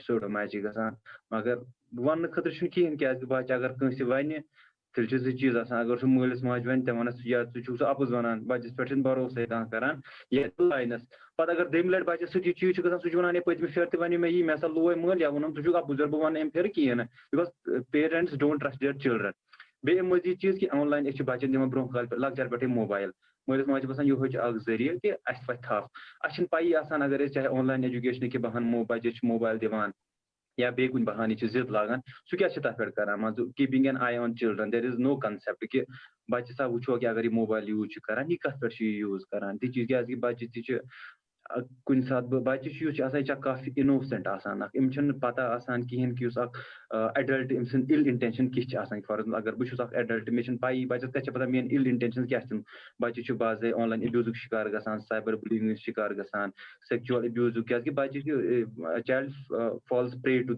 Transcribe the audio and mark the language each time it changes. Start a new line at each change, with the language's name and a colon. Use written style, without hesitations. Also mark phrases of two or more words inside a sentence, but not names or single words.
Kashmiri: سوڈومایز چھِ گژھان مگر وَننہٕ خٲطرٕ چھُنہٕ کِہیٖنۍ کیٛازِکہِ بَچہِ اگر کٲنٛسہِ وَنہِ تیٚلہِ چھُ زٕ چیٖز آسان اگر سُہ مٲلِس ماجہِ وَنہِ تٔمۍ وَنس یا ژٕ چھُکھ سُہ اَپُز وَنان بَچَس پٮ۪ٹھ چھُنہٕ بروسَے کانٛہہ کران یا لاینَس پَتہٕ اگر دٔیمہِ لَٹہِ بَچَس سۭتۍ یہِ چیٖز چھُ گژھان سُہ چھُ وَنان ہے پٔتمہِ پھِرِ تہِ وَنیو مےٚ یی مےٚ ہسا لوے مٲلۍ یا ووٚنُم ژٕ چھُکھ اَپُز بہٕ وَنہٕ اَمہِ پھِرِ کِہیٖنۍ نہٕ بِکاز
English: parents don't trust their children
Kashmiri: بیٚیہِ اَمہِ مٔزیٖد چیٖز کہِ آن لاین أسۍ چھِ بَچَن دِوان برونٛہہ کالہِ پٮ۪ٹھ لۄکچار پٮ۪ٹھٕے موبایل مٲلِس ماجہِ چھِ باسان یِہوے چھُ اکھ ذٔریعہٕ کہِ اَسہِ وۄتھِ تھپھ اَسہِ چھِنہٕ پَیی آسان اگر أسۍ چاہے
English: online education
Kashmiri: کہِ بہانہٕ بَچَس چھِ موبایل دِوان یا بیٚیہِ کُنہِ بہانہٕ چھِ ضِد لاگان سُہ کیٛاہ چھِ تَتھ پٮ۪ٹھ کران مان ژٕ
English: keeping an eye on children there is no concept
Kashmiri: کہِ بَچہٕ ہسا وٕچھو کہِ اگر یہِ موبایل یوٗز چھُ کران یہِ کَتھ پٮ۪ٹھ چھُ یہِ یوٗز کران تہِ چیٖز کیٛازِکہِ بَچہِ تہِ چھِ کُنہِ ساتہٕ بَچہِ چھُ یُس چھُ آسان یہِ چھِ کافی اِنوسینٹ آسان اکھ أمِس چھُنہٕ پَتہ آسان کِہیٖنۍ کہِ یُس اکھ ایڈلٹ أمۍ سٕنٛز
English: ill intention
Kashmiri: کِژھ چھِ آسان
English: for example
Kashmiri: اگر بہٕ چھُس اکھ ایڈلٹ مےٚ چھِنہٕ پَیی بَچَس کَتہِ چھِ پَتہ میٲنۍ
English: ill intention
Kashmiri: کیٛاہ چھِ بَچہِ چھُ باضے
English: online abuse
Kashmiri: شِکار گژھان
English: cyber bullying
Kashmiri: شِکار گژھان سیکچُوَل اِبیوٗزُک کیٛازِکہِ بَچہِ چھِ
English: child falls prey to